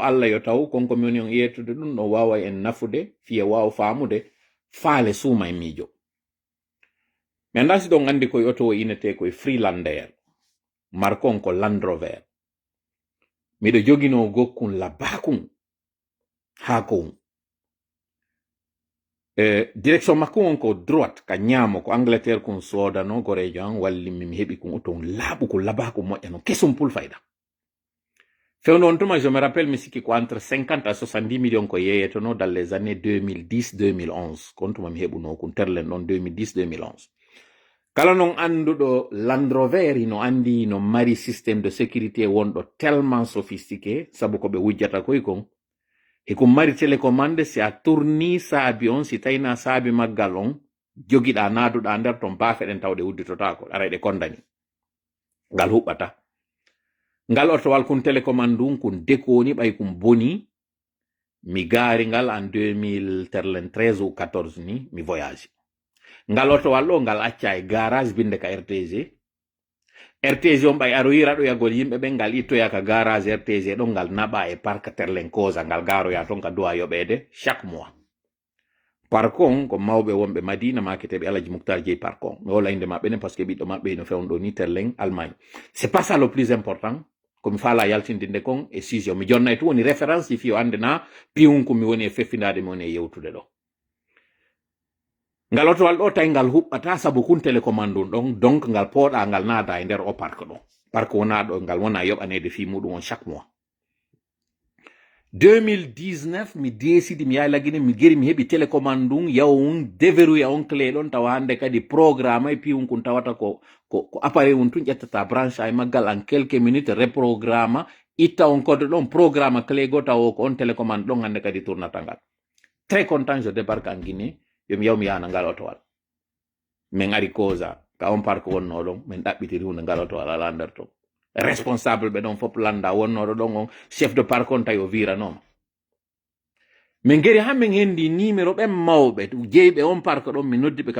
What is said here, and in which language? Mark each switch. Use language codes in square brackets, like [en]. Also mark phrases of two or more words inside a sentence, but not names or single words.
[ff] Allah yo taw konko mi woni on yettude ɗum no wawa en nafude fiye wawa famude faale suuma e miijo mi anda si ɗon andi koye oto o inete koye Freelander markon ko Land Rover miɗo jogino gokkun labakun ha ko direction makko on ko droite ka ñaamo ko Angleterre kun sodano gorejo an walli mi heɓi kun oton laaɓu ko labaku moƴƴa no kesum pul fayda fewno on tuma [fr] je me rappelle [ff] mi sikki ko [fr] entre 50 à 70 millions [ff] ko yeyetono [fr] dans les années 2010-2011 [ff] kon tuma mi heɓuno kun terlen ɗon 2010-2011 kala non anduɗo Land Rover no andi no mari [fr] système de sécurité [ff] wonɗo [fr] tellement sophistiqué [ff] sabu ko ɓe wujjata koy kon e ko mari télécommande si a tourni saabi on si tawina saabi maggal on jogiɗa naaduɗa nder ton baafeɗen tawɗe udditotako ara ɗe kondani ngal huɓɓata ngal otowal kun télécommande um kun dekoni ɓay kum boni mi gaari ngal en 2013 ou 14 ni mi voyage ngal otowal ɗo ngal acca e garage binde ka RTG on ɓay aroyira ɗo yagol yimɓe ɓen ngal ittoya ka garage RTG ɗon ngal naɓa e parc terlen kosa ngal garoya ton ka duwa yoɓede [fr] chaque mois [ff] parcon ko mawɓe wonɓe Madina maketeɓe Alaji Moukhtar Dieye parcon mi wola inde maɓɓe ne [fr] par ce que [ff] ɓiɗɗo maɓɓe no fewno ni terlen Allemagne [fr] c'est pas ça le plus important [ff] komi faala yaltindinde kon e sujet mi jonna e to woni référence ji fi o andena piwum ko mi woni e feffindade mi woni e yewtude ɗo ngal otowal ɗo tawi ngal huɓɓata sabu kun télécommande ɗon donc ngal pooɗa ngal naada e nder o parc ɗo parc wona ɗo ngal wona yoɓanede fi muɗum on [fr] chaque mois [ff] 2019 mi décide mi yahi lagine mi geri mi heɓi télécommande ɗum yaw déverrouilla on clé ɗon tawa hande kadi programme e pi kun tawata ko appareil un tun ƴettata branche e maggal [fr] en quelques minutes reprogramme [ff] itta on code ɗon programme clé go taw ko on télécommande ɗon hande kadi tournata ngal [fr] très content je débarque en Guinée [ff] yomi yaw mi yana ngal otowal min ari causa ka on parc wonno ɗon min ɗaɓɓitiri hunde ngal otowal ala nder ton responsable ɓe ɗon fof landa wonnoɗo ɗon on [fr] chef de parc [ff] on tawi o wiranoma min geri ha min hendi numéro ɓen mawɓe jeyɓe on parc ɗon mi noddi ɓe